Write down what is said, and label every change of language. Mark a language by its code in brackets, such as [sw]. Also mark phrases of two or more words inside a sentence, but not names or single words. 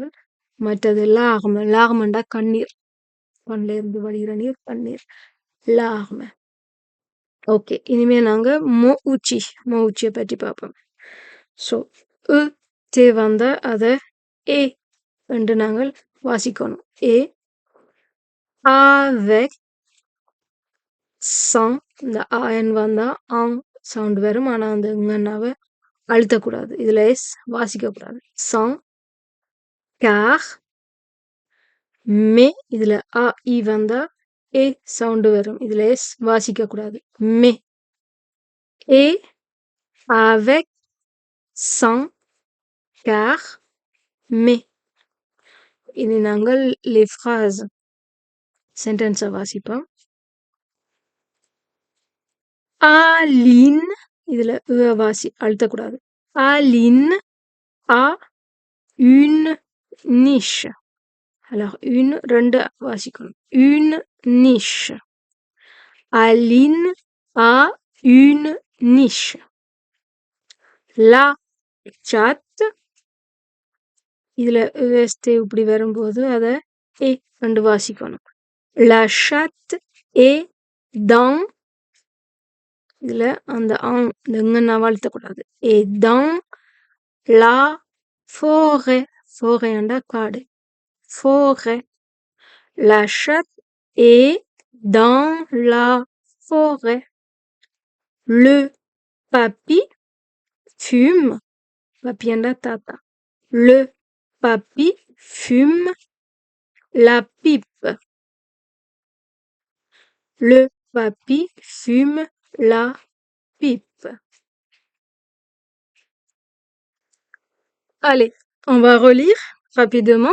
[ta] மற்றது லார்ம, லார்மண்டா கண்ணீர், கண்ணில் இருந்து வடிகிற நீர் கண்ணீர், லார்ம. ஓகே, இனிமே நாங்க மொ உச்சியை பற்றி பார்ப்போம். ஸோ தே வந்த அதை ஏ என்று நாங்கள் வாசிக்கணும். [fr] ஏ avec sans, [ta] இந்த ஆயன் வந்தா ஆங் சவுண்ட் வரும். ஆனால் அந்த இங்கன்னாவை அழுத்தக்கூடாது, இதில் எஸ் வாசிக்கக்கூடாது. [fr] sans car [ta] மே, இதில் ஆ இ வந்தா ஏ சவுண்டு வரும், இதில் எஸ் வாசிக்கக்கூடாது. மே ஏ [fr] avec sans car mais. [ta] இனி நாங்கள் [fr] les phrases [ta] சென்டென்ஸை வாசிப்போம். Aline, இதுல வாசி அழுத்தக்கூடாது. [fr] Aline a une niche. Alors une, [ta] ரெண்டு வாசிக்கணும். [fr] Une niche. Aline a une niche. La chatte, [ta] இதுல எஸ்டே இப்படி வரும்போது அதை ஏ ரெண்டு வாசிக்கணும். [fr] La chatte est dans, [ta] இதுல அந்த இந்த வாழ்த்தக்கூடாது. [fr] Et dans la forêt, forêt [ta] என்றா காடு, [fr] forêt. La chatte est dans la forêt. Le papy fume, papy [ta] என்றா தாத்தா. [fr] Le papy fume la pipe. Le papy fume la pipe. Allez, on va relire rapidement.